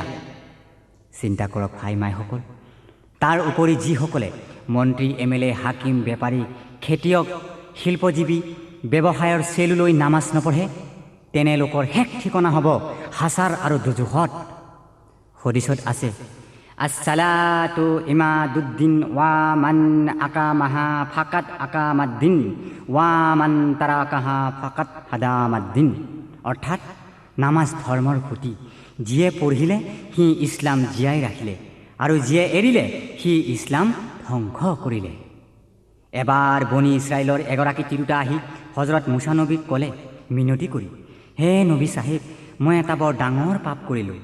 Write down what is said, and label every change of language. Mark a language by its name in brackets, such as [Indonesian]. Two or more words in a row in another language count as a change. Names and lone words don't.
[Assamese] চিন্তা কৰক ভাই মাইসকল, তাৰ উপৰি যিসকলে মন্ত্ৰী MLA হাকিম বেপাৰী খেতিয়ক শিল্পজীৱী ব্যৱসায়ৰ চেলুলৈ নামাজ নপঢ়ে, তেনে লোকৰ শেষ ঠিকনা হ'ব হাছাৰ আৰু দুজোখত। হদিছত আছে, [Arabic] الصلاة عماد الدين ومن أقامها فقد أقام الدين ومن تركها فقد هدم الدين. [Assamese] অৰ্থাৎ নামাজ ধৰ্মৰ খুঁটি, যিয়ে পঢ়িলে সি ইছলাম জীয়াই ৰাখিলে, আৰু যিয়ে এৰিলে সি ইছলাম ধ্বংস কৰিলে। এবাৰ বনি ইছৰাইলৰ এগৰাকী তিৰোতা আহি হজৰত মুছা নবীক ক'লে মিনতি কৰি, হে নবী চাহেব, মই এটা বৰ ডাঙৰ পাপ কৰিলোঁ।